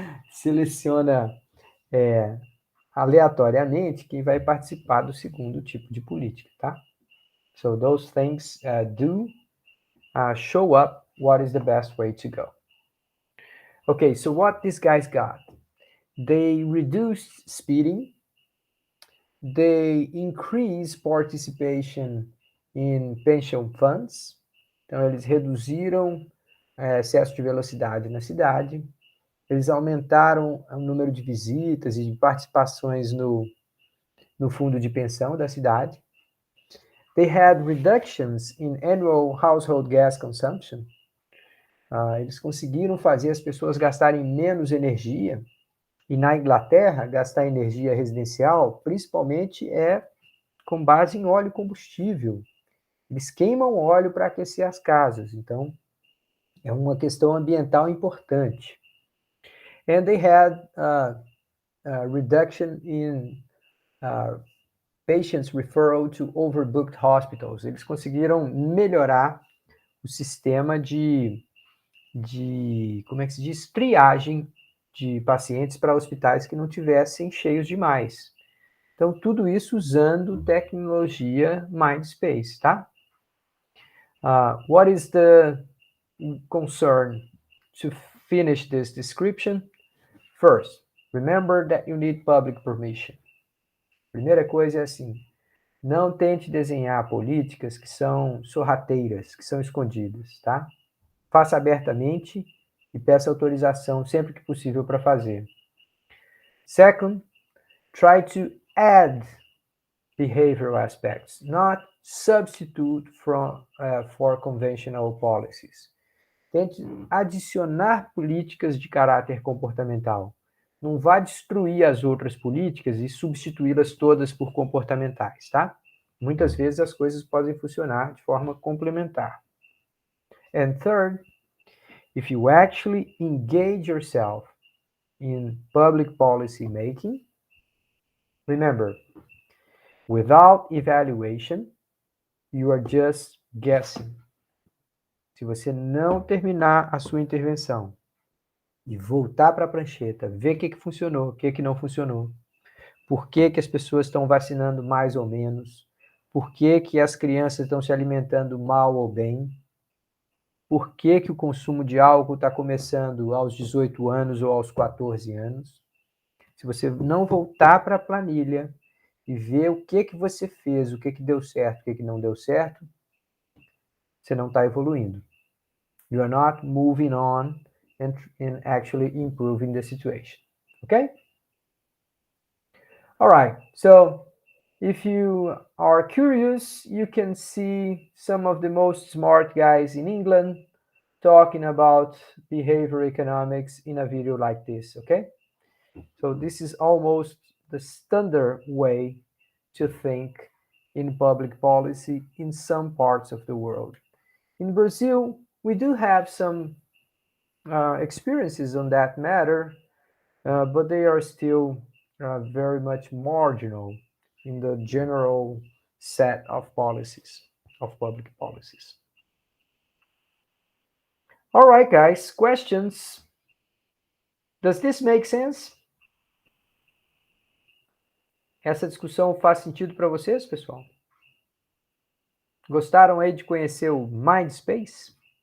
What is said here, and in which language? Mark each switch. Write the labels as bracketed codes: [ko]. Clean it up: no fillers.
[pt] seleciona aleatoriamente quem vai participar do segundo tipo de política, tá? [en] So those things do show up what is the best way to go. Okay, so what these guys got? They reduced speeding, They increase participation in pension funds. [pt] Então, eles reduziram excesso de velocidade na cidade. Eles aumentaram o número de visitas e de participações no fundo de pensão da cidade. They had reductions in annual household gas consumption. Eles conseguiram fazer as pessoas gastarem menos energia. E na Inglaterra, gastar energia residencial, principalmente, é com base em óleo combustível. Eles queimam óleo para aquecer as casas. Então, é uma questão ambiental importante. [en] And they had reduction in patients referral to overbooked hospitals. [pt] Eles conseguiram melhorar o sistema de como é que se diz? Triagem de pacientes para hospitais que não tivessem cheios demais. Então, tudo isso usando tecnologia Mindspace, tá? [en] What is the concern to finish this description? First, remember that you need public permission. [pt] Primeira coisa é assim, não tente desenhar políticas que são sorrateiras, que são escondidas, tá? Faça abertamente e peça autorização sempre que possível para fazer. [en] Second, try to add behavioral aspects, not substitute for conventional policies. [pt] Tente adicionar políticas de caráter comportamental. Não vá destruir as outras políticas e substituí-las todas por comportamentais, tá? Muitas vezes as coisas podem funcionar de forma complementar. [en] And third, if you actually engage yourself in public policy making, remember, without evaluation, you are just guessing. [pt] Se você não terminar a sua intervenção e voltar para a prancheta, ver o que funcionou, o que não funcionou, por que as pessoas estão vacinando mais ou menos, por que as crianças estão se alimentando mal ou bem, por que o consumo de álcool está começando aos 18 anos ou aos 14 anos. Se você não voltar para a planilha e ver o que você fez, o que deu certo, o que não deu certo, você não está evoluindo. [en] You are not moving on and actually improving the situation. Okay? All right. So if you are curious, you can see some of the most smart guys in England talking about behavioral economics in a video like this, okay? So this is almost the standard way to think in public policy in some parts of the world. In Brazil, we do have some experiences on that matter, but they are still very much marginal in the general set of policies, of public policies. All right, guys, questions? Does this make sense? [pt] Essa discussão faz sentido para vocês, pessoal? Gostaram aí de conhecer o Mindspace?